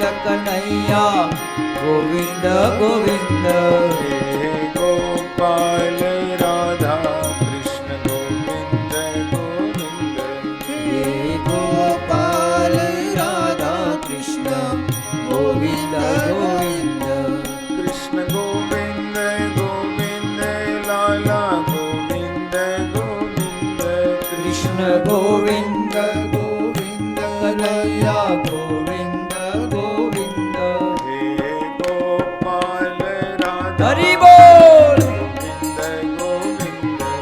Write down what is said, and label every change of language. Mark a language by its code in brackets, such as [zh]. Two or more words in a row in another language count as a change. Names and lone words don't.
[hi] कन्हैया गोविंद गोविंद हे गोपाल राधा कृष्ण गोविंद गोविंद हे गोपाल राधा कृष्ण गोविंद गोविंद कृष्ण गोविंद गोविंद लाला गोविंद गोविंद [gu] કૃષ્ણ ગોવિંદ ગોવિંદ કનૈયા ગોવિંદ ગોવિંદ હે ગોપાલ રાધા હરિ બોલ ગોવિંદ